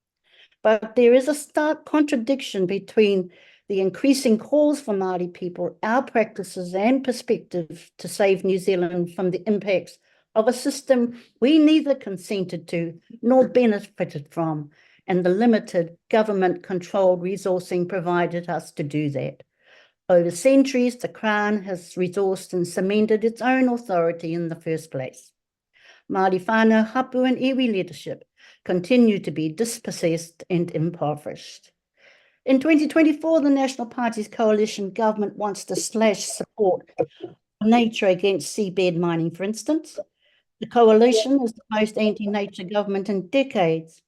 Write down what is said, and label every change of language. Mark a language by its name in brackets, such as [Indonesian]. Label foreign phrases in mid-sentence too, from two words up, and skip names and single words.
[English] But there is a stark contradiction between the increasing calls for Māori people, our practices and perspective to save New Zealand from the impacts of a system we neither consented to nor benefited from, and the limited government-controlled resourcing provided us to do that. Over centuries, the Crown has resourced and cemented its own authority in the first place. Māori whānau, hapu and iwi leadership continue to be dispossessed and impoverished. In 2024, the National Party's coalition government wants to slash support for nature against seabed mining, for instance. The coalition is the most anti-nature government in decades.